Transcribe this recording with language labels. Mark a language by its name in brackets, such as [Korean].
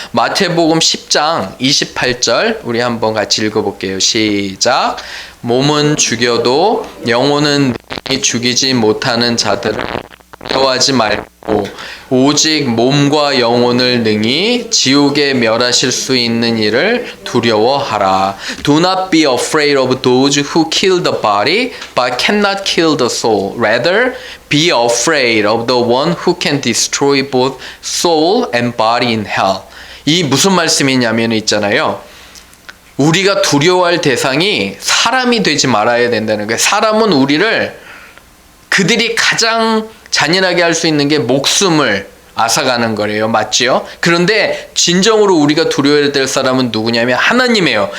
[Korean] 마태복음 10장 28절 우리 한번 같이 읽어볼게요. 시작. 몸은 죽여도 영혼은 죽이지 못하는 자들을 두려워하지 말고 오직 몸과 영혼을 능히 지옥에 멸하실 수 있는 이를 두려워하라. [English] Do not be afraid of those who kill the body but cannot kill the soul. Rather, be afraid of the one who can destroy both soul and body in hell. [Korean] 이 무슨 말씀이냐면 있잖아요. 우리가 두려워할 대상이 사람이 되지 말아야 된다는 거예요. 사람은 우리를 그들이 가장 잔인하게 할 수 있는 게 목숨을 앗아가는 거래요. 맞지요? 그런데 진정으로 우리가 두려워해야 될 사람은 누구냐면 하나님이에요.